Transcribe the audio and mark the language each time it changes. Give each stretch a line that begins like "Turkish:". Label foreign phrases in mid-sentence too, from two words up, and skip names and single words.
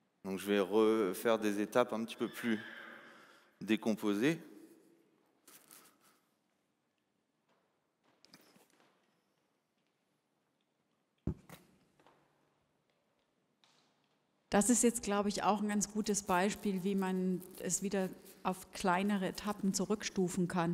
French: Donc je vais refaire des étapes un petit peu plus décomposées.
German: Das ist jetzt, glaube ich, auch ein ganz gutes Beispiel, wie man es wieder auf kleinere Etappen zurückstufen kann.